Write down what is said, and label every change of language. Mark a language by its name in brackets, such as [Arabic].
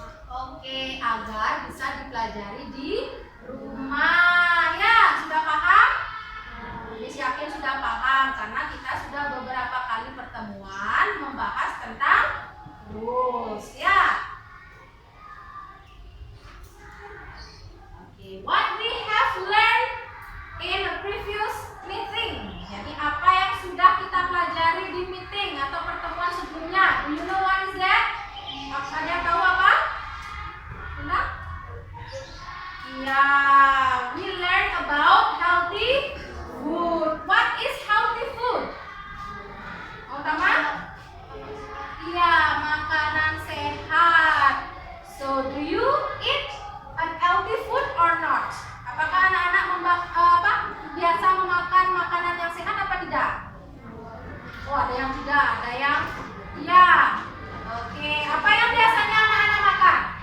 [Indonesian] Oke, agar bisa dipelajari di rumah. Ya, sudah paham? Miss yakin sudah paham karena kita sudah beberapa kali pertemuan membahas tentang rules, ya. [English] Oke, what we have learned in a previous meeting. [Indonesian] Jadi apa yang sudah kita pelajari di meeting atau pertemuan sebelumnya? [English] Do you know what is that? [Indonesian] Ada yang tahu apa? Benar? [English] Ya, we learn about healthy food. What is healthy food? Utama? [Indonesian] Iya, makanan sehat. [English] So, do you eat an healthy food or not? [Indonesian] Apakah anak-anak biasa memakan makanan yang sehat apa tidak? Oh, ada yang tidak, ada yang iya. Oke, apa yang biasanya anak-anak makan?